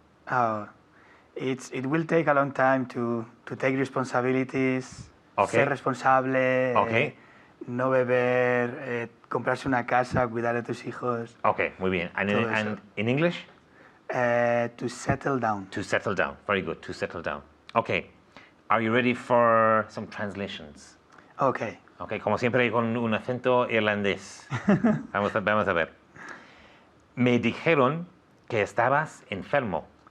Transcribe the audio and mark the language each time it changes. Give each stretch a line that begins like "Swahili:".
English: Oh, it will take a long time to take responsibilities. Okay.
Spanish: Ser responsable.
English: Okay.
Spanish: No beber, comprarse una casa, cuidar de tus hijos. Okay, muy bien. And Todo eso.
English: in English? To settle down. To settle down. Very good, to settle down. Okay, are you ready for some translations? Okay.
Spanish: Okay, como siempre con un acento irlandés. Vamos a ver. Me dijeron que estabas enfermo.